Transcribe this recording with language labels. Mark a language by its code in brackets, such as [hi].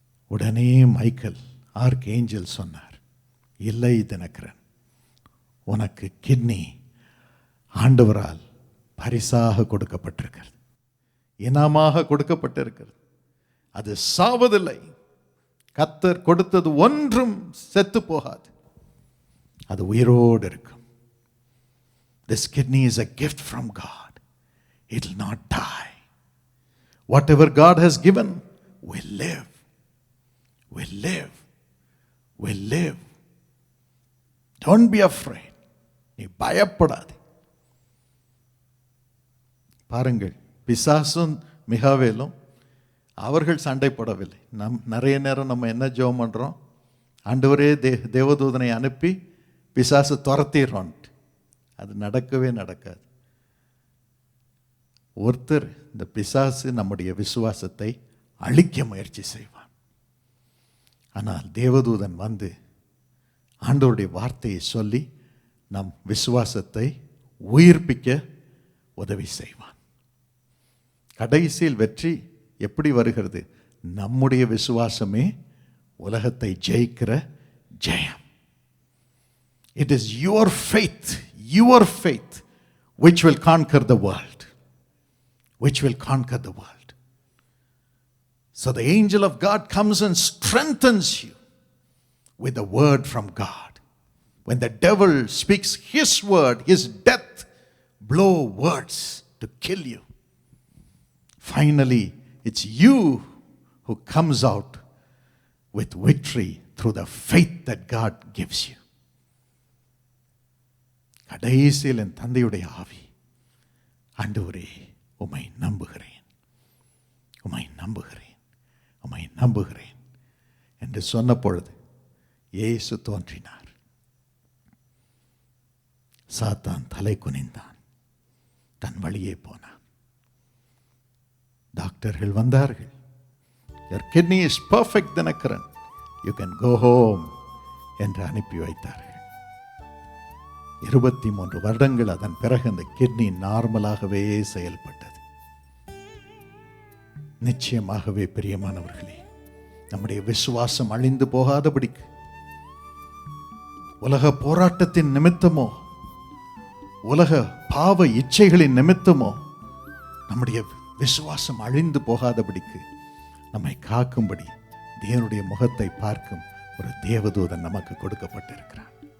[ta] உடனே Michael arc angel சொன்னார், இல்லை தினகரன், உனக்கு கிட்னி ஆண்டவரால் பரிசாக கொடுக்கப்பட்டிருக்கிறது, இனாமாக கொடுக்கப்பட்டிருக்கிறது. அது சாவதில்லை. கர்த்தர் கொடுத்தது ஒன்றும் செத்து போகாது, அது உயிரோடு இருக்கும். [en] This kidney is a gift from God. It will not die. Whatever God has given will live. Will live. Will live. Don't be afraid. [ta] நீ பயப்படாதே. பாருங்கள், பிசாசும் மிகாவேலும் அவர்கள் சண்டை போடவில்லை. நிறைய நேரம் நம்ம என்ன ஜெபம் பண்ணுறோம், ஆண்டவரே தேவதூதனை அனுப்பி பிசாசு துரத்திடுறோன்ட்டு. அது நடக்கவே நடக்காது. ஒருத்தர், இந்த பிசாசு நம்முடைய விசுவாசத்தை அழிக்க முயற்சி செய்வான். ஆனால் தேவதூதன் வந்து ஆண்டவருடைய வார்த்தையை சொல்லி நம் விசுவாசத்தை உயிர்ப்பிக்க உதவி செய்வான். கடைசியில் வெற்றி எப்படி வருகிறது? நம்முடைய விசுவாசமே உலகத்தை ஜெயிக்கிற ஜெயம். [en] It is your faith which will conquer the world. Which will conquer the world. So the angel of God comes and strengthens you with the word from God. When the devil speaks his word, his death blow words to kill you. Finally, it's you who comes out with victory through the faith that God gives you. [ta] கடைசியில் என் தந்தையுடைய ஆவி, ஆண்டவரே உம்மை நம்புகிறேன், உம்மை நம்புகிறேன், உம்மை நம்புகிறேன் என்று சொன்ன பொழுது இயேசு தோன்றினார். சாத்தான் தலை குனிந்தான், தன் வழியே போனான். டாக்டர்கள் வந்தார்கள், [en] your kidney is perfect Dinakaran, you can go home [ta] என்று அனுப்பி வைத்தார்கள். 23 வருடங்கள் அதன் பிறகு அந்த கிட்னி நார்மலாகவே செயல்பட்டது. நிச்சயமாகவே பிரியமானவர்களே, நம்முடைய விசுவாசம் அழிந்து போகாதபடிக்கு உலக போராட்டத்தின் நிமித்தமோ உலக பாவ இச்சைகளின் நிமித்தமோ நம்முடைய விசுவாசம் அழிந்து போகாதபடிக்கு நம்மை காக்கும்படி தேவனுடைய முகத்தை பார்க்கும் ஒரு தேவதூதன் நமக்கு கொடுக்கப்பட்டிருக்கிறார்.